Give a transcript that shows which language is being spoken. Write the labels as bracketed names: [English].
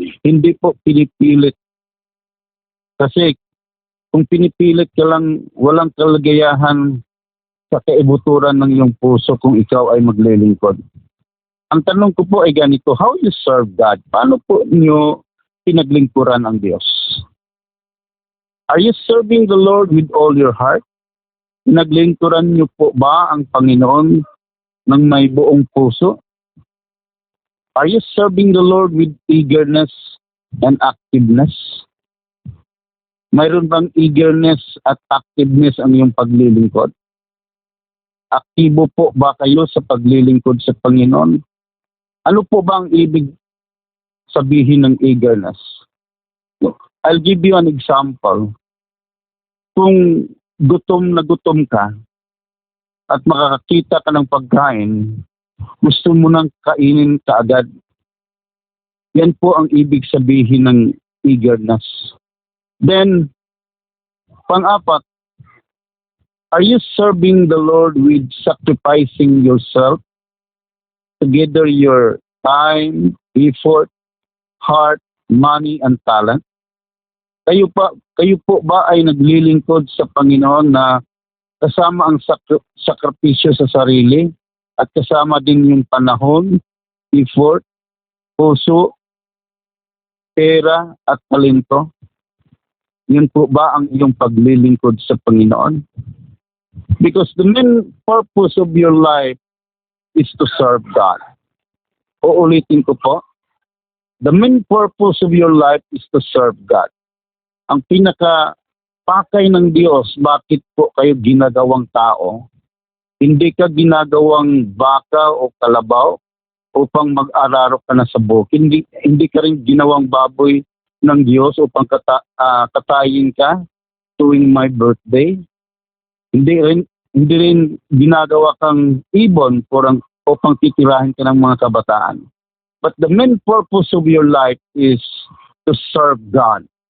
[Filipino] Hindi po pinipilit. Kasi kung pinipilit ka lang, walang kalagayahan sa kaibuturan ng iyong puso kung ikaw ay maglilingkod. Ang tanong ko po ay ganito, [English] how you serve God? [Filipino] Paano po niyo pinaglingkuran ang Diyos? [English] Are you serving the Lord with all your heart? [Filipino] Pinaglingkuran niyo po ba ang Panginoon ng may buong puso? [English] Are you serving the Lord with eagerness and activeness? [Filipino] Mayroon bang eagerness at activeness ang iyong paglilingkod? Aktibo po ba kayo sa paglilingkod sa Panginoon? Ano po ba ang ibig sabihin ng eagerness? [English] I'll give you an example. [Filipino] Kung gutom na gutom ka at makakakita ka ng pagkain, gusto mo nang kainin kaagad. Yan po ang ibig sabihin ng eagerness. [English] Then, pang-apat, are you serving the Lord with sacrificing yourself? Together your time, effort, heart, money, and talent? [Filipino] Kayo po ba ay naglilingkod sa Panginoon na kasama ang sakripisyo sa sarili at kasama din yung panahon, effort, puso, pera, at talento? Yun po ba ang iyong paglilingkod sa Panginoon? [English] Because the main purpose of your life is to serve God. [Filipino] Uulitin ko po. [English] The main purpose of your life is to serve God. [Filipino] Ang pinaka-pakay ng Diyos, bakit po kayo ginagawang tao? Hindi ka ginagawang baka o kalabaw upang mag-araro ka na sa bukid. Hindi ka rin ginawang baboy ng Diyos upang katayin ka tuwing my birthday. Hindi rin ginagawa kang ibon upang titirahin ka ng mga kabataan. [English] But the main purpose of your life is to serve God.